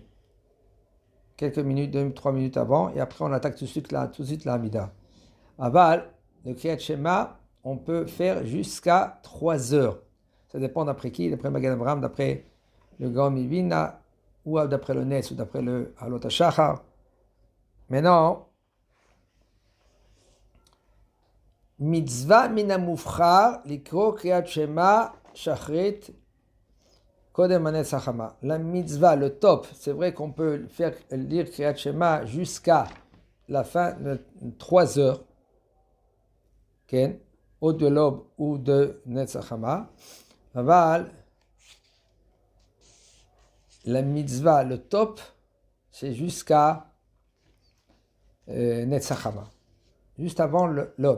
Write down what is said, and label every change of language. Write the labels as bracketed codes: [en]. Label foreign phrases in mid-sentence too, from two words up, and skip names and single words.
[fr] Quelques minutes, 2-3 minutes avant, et après on attaque tout de suite la Hamida. Aval, le [he] קריאת שמע, [fr] on peut faire jusqu'à 3 heures. Ça dépend d'après qui, d'après Magen Avraham, d'après le Gaon Mivina, ou d'après le Netz, ou d'après le [he] עלות השחר. [fr] Maintenant, [he] מצוה מן המובחר לקרוא קריאת שמע שחרית קודם הנץ החמה. [fr] La mitzvah, le top, c'est vrai qu'on peut faire lire [he] קריאת שמע [fr] jusqu'à la fin de 3 heures, ou de l'aube ou de [he] נץ החמה. [fr] Aval, la mitzvah, le top, c'est jusqu'à [he] נץ החמה, [fr] juste avant l'aube.